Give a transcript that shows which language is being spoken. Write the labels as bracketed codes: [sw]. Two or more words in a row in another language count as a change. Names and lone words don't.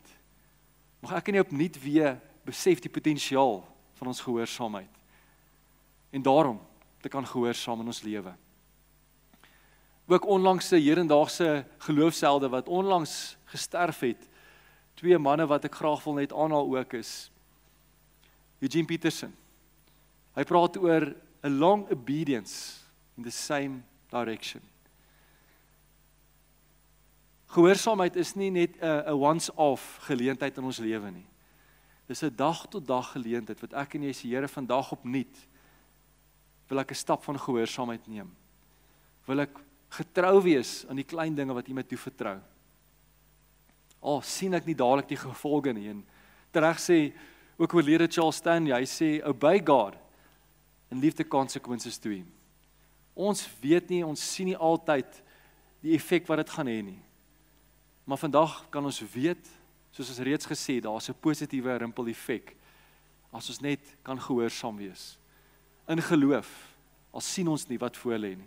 [af] Mag ek en jy opnuut weer besef die potensiaal van ons gehoorsaamheid, en daarom te kan gehoorsaam in ons lewe. Ook onlangs 'n hedendaagse geloofshelde wat onlangs gesterf het, twee manne wat ek graag wil net aanhaal ook is, Eugene Peterson. Hy praat oor [en] a long obedience in the same direction. [af] Gehoorsaamheid is nie net 'n once-off geleentheid in ons lewe nie. Dis 'n dag-tot-dag geleentheid wat ek en jy sê, Here, vandag opnuut wil ek 'n stap van gehoorsaamheid neem. Wil ek getrou wees aan die klein dinge wat U my toevertrou. Al sien ek nie dadelik die gevolge nie. En tereg sê ook oorlede Charles Stanley, hy sê, [en] obey God and leave the consequences to Him. [af] Ons weet nie, ons sien nie altyd die effek wat dit gaan hê nie. Maar vandag kan ons weet, soos ons reeds gesê, daar's 'n positiewe rimpel effek as ons net kan gehoorsaam wees. In geloof, al sien ons nie wat voor lê nie.